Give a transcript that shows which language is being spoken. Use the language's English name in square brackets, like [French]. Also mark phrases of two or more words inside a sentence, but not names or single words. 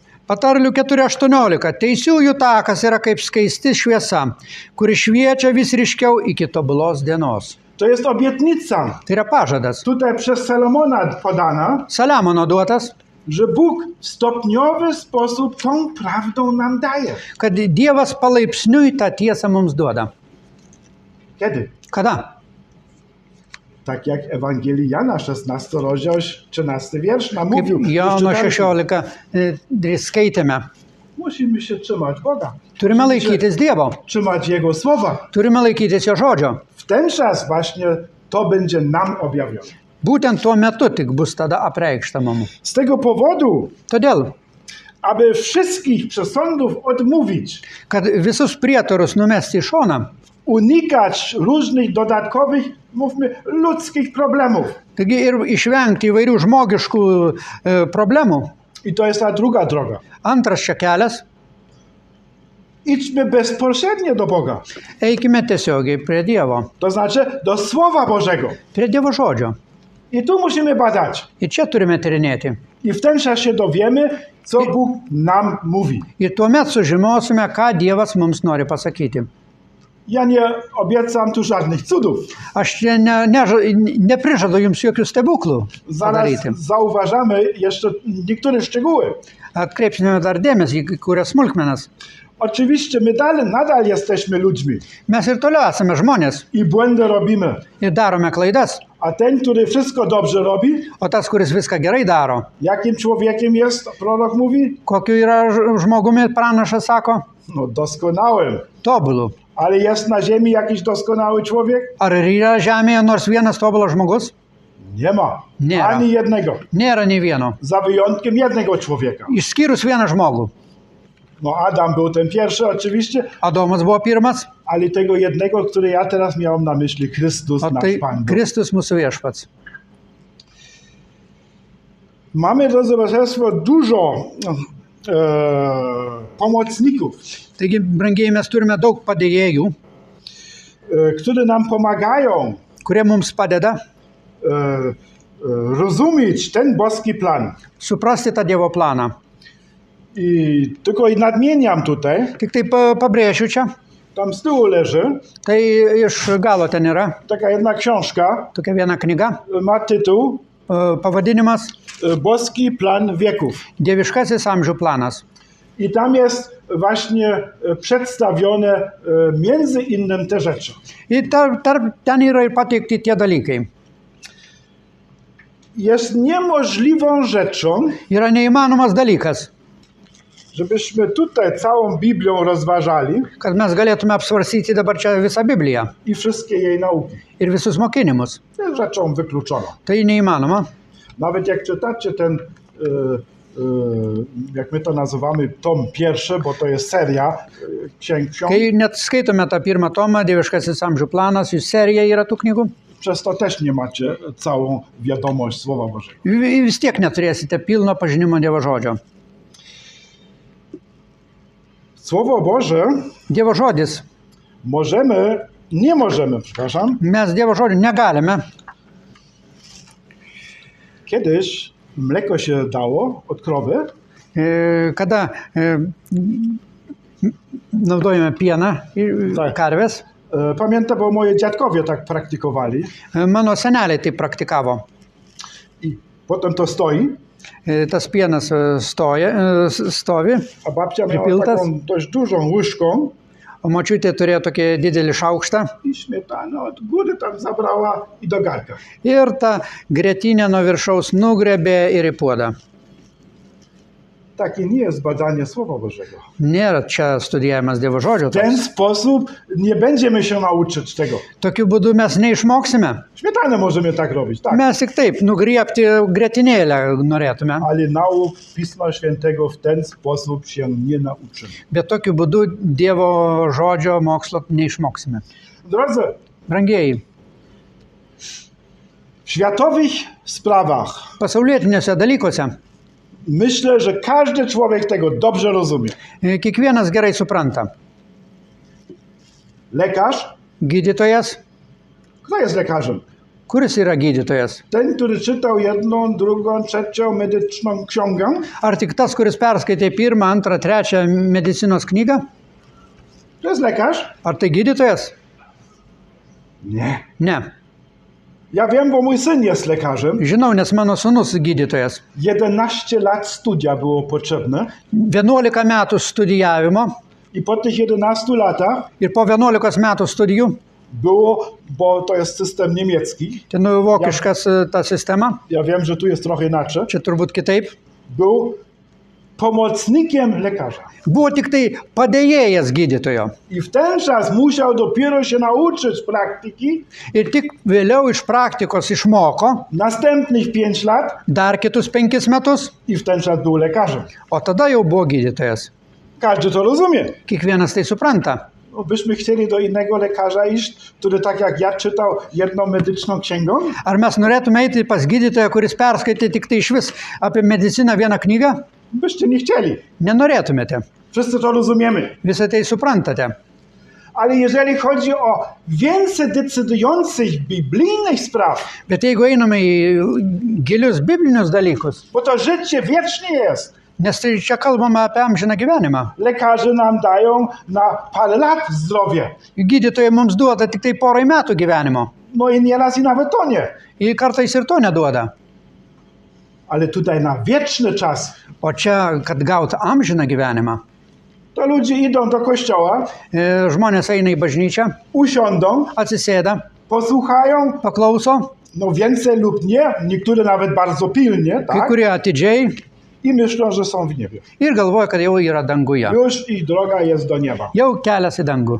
[Lithuanian] Patarlių 4.18, teisiųjų takas yra kaip skaisti šviesa, kuri šviečia vis ryškiau iki tobulos dienos. [Polish] To jest obietnica, [Lithuanian] Tai yra pažadas. [Polish] tutaj przez Salomona podana, [Lithuanian] Saliamono duotas, [Polish] że Bóg w stopniowy sposób tą prawdą nam daje. [Lithuanian] kad Dievas palaipsniui tą tiesą mums duoda. [Polish] Kiedy? [Lithuanian] Kada? [Polish] Tak jak Ewangelii Jana, 16 rozdział, 13 wiersz nam [Lithuanian] Kaip [Polish] mówił. [Lithuanian] Jono [Polish] Już czytaliśmy. [Lithuanian] 16 skaitėme. [Polish] Musimy się trzymać Boga. [Lithuanian] Turime laikytis Dievo, [Polish] Trzymać Jego słowa. [Lithuanian] turime laikytis Jo žodžio. [Polish] W ten czas właśnie to będzie nam objawione. [Lithuanian] Būtent tuo metu tik bus tada apreikšta mums. [Polish] Z tego powodu, [Lithuanian] Todėl, [Polish] aby wszystkich przesądów odmówić, [Lithuanian] kad visus prietarus numesti į šoną, [Polish] unikać różnych dodatkowych, mówmy, ludzkich problemów. [Lithuanian] taigi ir išvengti įvairių žmogiškų problemų. [Polish] I to jest ta druga droga. [Lithuanian] Antras čia kelias, [Polish] Idźmy bezpośrednio do Boga. [Lithuanian] eikime tiesiogiai prie Dievo, [Polish] To znaczy do Słowa Bożego. [Lithuanian] prie Dievo žodžio. [Polish] I tu musimy badać. [Lithuanian] Ir čia turime tyrinėti. [Polish] I w ten czas się dowiemy, co Bóg nam mówi. [Lithuanian] Ir tuomet sužinosime, ką Dievas mums nori pasakyti. [Polish] Ja nie obiecam tu żadnych cudów. [Lithuanian] Aš čia neprižadu jums jokių stebuklų [Polish] Zaraz [Lithuanian] padaryti. [Polish] zauważamy jeszcze niektóre szczegóły. [Lithuanian] Atkreipsime dar dėmesį į kurias smulkmenas. [Polish] Oczywiście my nadal jesteśmy ludźmi [Lithuanian] Mes ir toliau esame žmonės [Polish] i błędy robimy. [Lithuanian] ir darome klaidas. [Polish] A ten, który wszystko dobrze robi, [Lithuanian] O tas, kuris viską gerai daro, [Polish] jakim człowiekiem jest, prorok mówi? [Lithuanian] kokiu yra žmogumi pranašas sako? [Polish] No doskonałym. [Lithuanian] Tobulu. [Polish] Ale jest na ziemi jakiś doskonały człowiek? [Lithuanian] Ar yra žemėje nors vienas tobulas žmogus? [Polish] Nie ma. Nie ma. Ani jednego. [Lithuanian] Nėra nei vieno. [Polish] Za wyjątkiem jednego człowieka. [Lithuanian] Išskyrus vieną žmogų. [Polish] No Adam był ten pierwszy oczywiście, [Lithuanian] Adomas buvo pirmas, [Polish] ale tego jednego, który ja teraz miałem na myśli, Chrystus, [Lithuanian] o [Polish] nasz [Lithuanian] tai [Polish] Pan. Bóg. [Lithuanian] Kristus mūsų viešpats. [Polish] Mamy, drodzy Państwo, dużo pomocników, [Lithuanian] Taigi, brangieji, mes turime daug padėjėjų, [Polish] które nam pomagają [Lithuanian] kurie mums padeda [Polish] rozumieć ten boski plan. [Lithuanian] suprasti tą Dievo planą. [Polish] I tylko nadmieniam tutaj, [Lithuanian] Tik tai pabrėšiu čia, [Polish] tam z tyłu leży [Lithuanian] tai iš galo ten yra [Polish] taka jedna książka, [Lithuanian] tokia viena knyga, [Polish] ma tytuł [Lithuanian] pavadinimas [Polish] Boski plan wieków. [Lithuanian] Dieviškasis amžių planas. [Polish] I tam jest właśnie przedstawione między innym te rzeczy. [Lithuanian] Ir ten yra ir pateikti tie dalykai. [Polish] Jest niemożliwą rzeczą, [Lithuanian] Yra neįmanomas dalykas, [Polish] żebyśmy tutaj całą Biblią rozważali [Lithuanian] kad mes galėtume apsvarstyti dabar čia visą Bibliją [Polish] i wszystkie jej nauki. [Lithuanian] ir visus mokinimus. [Polish] To jest rzeczą wykluczoną. [Lithuanian] Tai neįmanoma. [Polish] Nawet jak czytacie ten, jak my to nazywamy, tom pierwszy, bo to jest seria ksiąg, [Lithuanian] Kai net skaitome tą pirmą tomą, Dieviškasis amžių planas, jų serija yra tų knygų, [Polish] przez to też nie macie całą wiadomość Słowa Bożego. [Lithuanian] vis tiek neturėsite pilno pažinimo Dievo žodžio. [Polish] Słowo Boże [Lithuanian] Dievo žodis. [Polish] nie możemy, przepraszam, [Lithuanian] Mes Dievo žodžio negalime. [Polish] kiedyś mleko się dało od krowy, [Lithuanian] Kada naudojame pieną [Polish] Tak. [Lithuanian] karvės, [Polish] pamiętam, bo moje dziadkowie tak praktykowali [Lithuanian] mano seneliai tai praktikavo. [Polish] i potem to stoi, [Lithuanian] Tas pienas stovi, [Polish] a babcia miała [Lithuanian] Pripiltas? [Polish] taką dość dużą łyżką [Lithuanian] o močiutė turėjo tokį didelį šaukštą [Polish] i śmietanę od góry tam zabrała i do garka. [Lithuanian] ir tą grėtinę nuo viršaus nugrebė ir į puodą. [Polish] Takie nie jest badanie Słowa Bożego. [Lithuanian] Nėra čia studijavimas Dievo žodžio. [Polish] W ten sposób nie będziemy się nauczyć tego. [Lithuanian] Tokiu būdu mes neišmoksime. [Polish] Śmietanę możemy tak robić, tak. [Lithuanian] Mes tik taip nugriepti grėtinėlę norėtume, [Polish] Ale nauk Pisma Świętego w ten sposób się nie nauczymy. [Lithuanian] bet tokiu būdu Dievo žodžio mokslo neišmoksime. [Polish] Drodzy, [Lithuanian] Brangieji, [Polish] w światowych sprawach [Lithuanian] pasaulietiniuose dalykuose [Polish] myślę, że każdy człowiek tego dobrze rozumie. [Lithuanian] kiekvienas gerai supranta. [Polish] Lekarz? [Lithuanian] Gydytojas, [Polish] Kto jest lekarzem? [Lithuanian] kuris yra gydytojas? [Polish] Ten, który czytał jedną, drugą, trzecią medyczną książkę? [Lithuanian] Ar tik tas, kuris perskaitė pirmą, antrą, trečią medicinos knygą? [Polish] To jest lekarz? [Lithuanian] Ar tai gydytojas? [Polish] Nie. [Lithuanian] Ne. [Polish] Ja wiem, bo mój syn jest lekarzem. [Lithuanian] Žinau, nes mano sūnus gydytojas. [Polish] 11 lat studia było potrzebne [Lithuanian] 11 metų studijavimo [Polish] i po tych 11 latach [Lithuanian] ir po 11 metų studijų, [Polish] było, bo to jest system niemiecki, [Lithuanian] ten vokiškas ta sistema, [Polish] ja wiem, że tu jest trochę inaczej, [Lithuanian] čia turbūt kitaip, [Polish] był pomocnikiem lekarza. [Lithuanian] buvo tik tai padėjėjas gydytojo. [Polish] I w ten czas musiał dopiero się nauczyć praktyki, [Lithuanian] Ir tik vėliau iš praktikos išmoko [Polish] następnych 5 lat [Lithuanian] dar kitus 5 metus, [Polish] i w ten czas był lekarzem. [Lithuanian] o tada jau buvo gydytojas. [Polish] Każdy to rozumie. [Lithuanian] Kiekvienas tai supranta. [Polish] No, byśmy chcieli do innego lekarza iść, który tak jak ja czytał jedną medyczną księgą? [Lithuanian] Ar mes norėtume eiti pas gydytoją, kuris perskaitė tik tai iš vis apie mediciną vieną knygą? [Polish] Byście nie chcieli. [Lithuanian] Nenorėtumėte. [Polish] Wszyscy to rozumiemy. [Lithuanian] Visą tai suprantate. [Polish] Ale jeżeli chodzi o więcej decydujących biblijnych spraw, [Lithuanian] Bet jeigu einame į gilius biblinius dalykus, [Polish] bo to życie wiecznie jest, [Lithuanian] nes tai čia kalbama apie amžiną gyvenimą. [Polish] lekarze nam dają na parę lat zdrowie. [Lithuanian] Gydytojai mums duoda tik tai porai metų gyvenimo. [Polish] No i nieraz i nawet to nie. [Lithuanian] Ir kartais ir to neduoda. [Polish] Ale tutaj na wieczny czas [Lithuanian] O čia, kad gautų amžiną gyvenimą, [Polish] to ludzie idą do kościoła, [Lithuanian] žmonės eina į bažnyčią, [Polish] usiądą, [Lithuanian] atsisėda, [Polish] posłuchają [Lithuanian] paklauso [Polish] no więcej lub nie, niektóre nawet bardzo pilnie, [Lithuanian] kai [Polish] tak? [Lithuanian] kurie atidžiai [Polish] I myślą, że są w niebie. [Lithuanian] ir galvoja, kad jau yra danguje. [Polish] Już ich droga jest do nieba. [Lithuanian] Jau kelias į dangų.